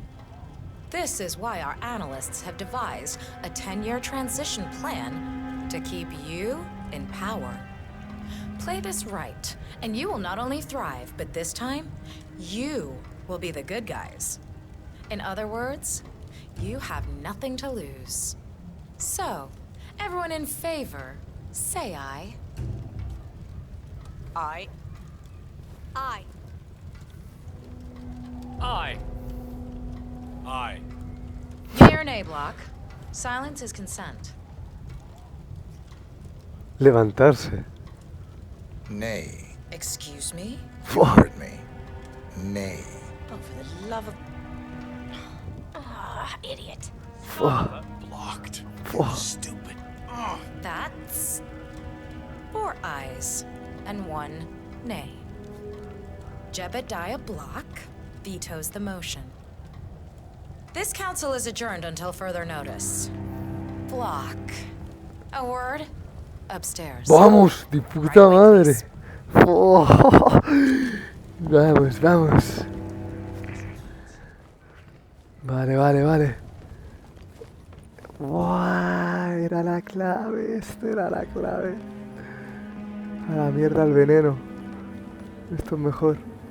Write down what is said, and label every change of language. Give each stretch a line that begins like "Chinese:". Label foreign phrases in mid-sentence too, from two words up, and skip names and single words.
English: This is why our analysts have devised a 10-year transition plan to keep you in power. Play this right, and you will not only thrive, but this time, you will be the good guys. In other words, you have nothing to lose. So, everyone in favor, say aye. Aye. Aye. Aye. Aye. Yea or nay, Block? Silence is consent.
Spanish: Levantarse.
English: Nay. Excuse me? You heard me. Nay. Oh, for the love of... Idiot. Blocked. Stupid. That's 4 ayes and 1 nay. Jebediah Block vetoes the motion. This council is adjourned until further notice. Block. A word? Upstairs.
Spanish: Vamos, mi puta madre. Oh. Vamos, vamos. Vale. Buah, era la clave, esto era la clave. A la mierda el veneno. Esto es mejor.